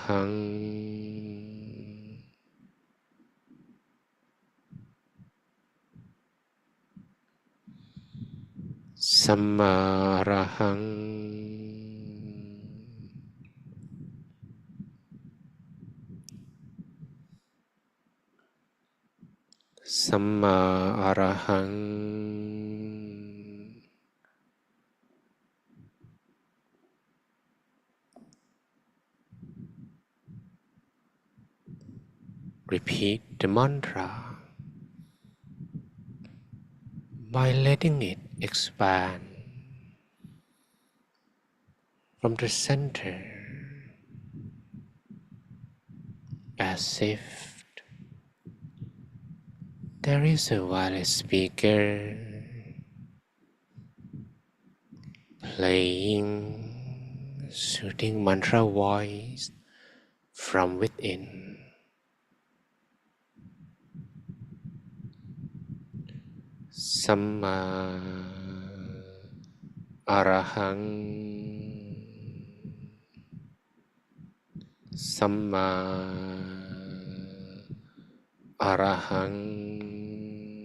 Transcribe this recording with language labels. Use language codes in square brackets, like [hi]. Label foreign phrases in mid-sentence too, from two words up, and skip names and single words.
[pi] Arahang Samma Arahang Samma Arahang. [en] Repeat the mantra by letting it expand from the center as if there is a wireless speaker playing soothing mantra voice from within. [pi] Samma Arahang Samma Arahang